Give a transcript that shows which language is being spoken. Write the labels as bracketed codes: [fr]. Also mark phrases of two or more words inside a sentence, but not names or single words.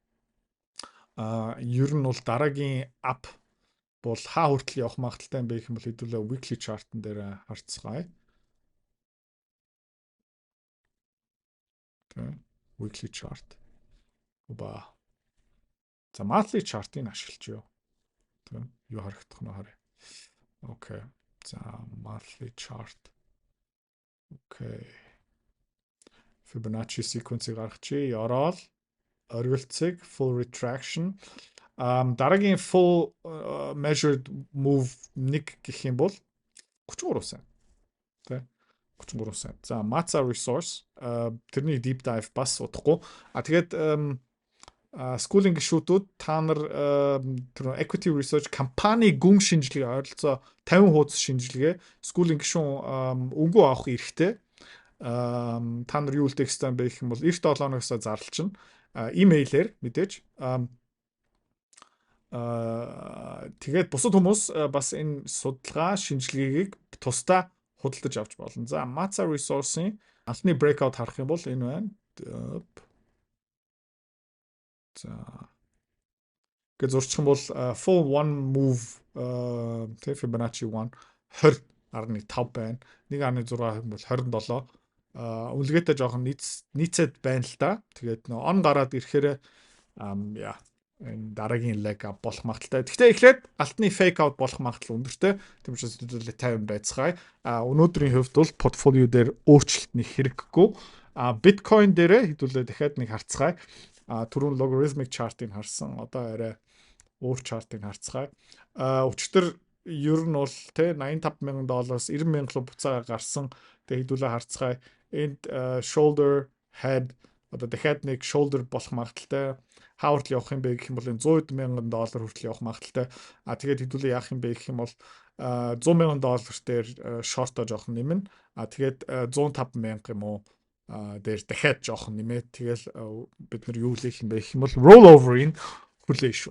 [mn] Ер нь бол дараагийн app бол хаа хүртэл явах магадaltaй юм бэ гэх юм бол хэдүүлээ [en] weekly chart- [mn] н дээр харцгаая. Okay. [en] Weekly chart. [mn] За [en] monthly chart- [mn] ыг ашиглаж юу. Okay. Юу харагдах нь харъя. Okay. За [en] monthly chart. [mn] Okay. [en] Fibonacci sequence- [mn] ийг гаргачих. Ороод оргилцэг [en] full retraction. [mn] Дараагийн [en] full measured move [mn] нэг гэх юм бол 33 цент. Тэ 33 цент. За Matza resource тэрний [en] deep dive [mn] бас удахгүй. Тэгээд schooling гишүүдүүд та нар тэр [en] equity research [mn] компани гүн шинжилгээ ойролцоо 50% шинжилгээ schooling гишүүн өнгөө авах эрхтэй. Та нар юу үлдээх ёстой бэ гэх юм бол 97 хоногоос зарлалчна. Имэйлээр мэдээж тэгээд бусад хүмүүс бас энэ судалгаа шинжилгээг тусдаа худалдаж авч болно. За Matza resource-ийн анхны breakout харах юм бол энэ байна. За гэж зурчих юм бол [en] full one move Fibonacci [mn] 1 20.5 байна. 1.6 бол 27. Үлгээтэй жоохон нийцээд байна л да. Тэгээд нөө он гараад ирэхээр энэ дараагийн [en] leg up [mn] болох магадaltaй. Гэхдээ эхлээд алтны [en] fake out [mn] болох магадлал өндөртэй. Тийм учраас хэдүүлээ 50 байцгаая. Өнөөдрийн хувьд бол портфолио дээр өөрчлөлт нэг хэрэггүй. Bitcoin дээрээ хэдүүлээ дахиад нэг харцгаая. Түрүүн [en] logarithmic chart- [mn] ыг харсан. Одоо арай өөр chart-ыг харцгаая. Өчтөр ер нь бол тэ $85,000-аас $90,000 буцаага гарсан. Тэгээ хэдүүлээ харцгаая. Энд [en] shoulder head [mn] одоо дахиад нэг shoulder болох магадaltaй. Хаа хүртэл явах юм бэ гэх юм бол $100,000 хүртэл явах магадaltaй. Тэгээд хэдүүлээ яах юм бэ гэх юм бол $100,000 дээр short-о жоохон нэмнэ. Тэгээд 105,000 юм уу дээр дахиад жоохон нэмээд тэгэл бид нар юу хийх юм бэ гэх юм бол rollover-ийн хүлээн шүү.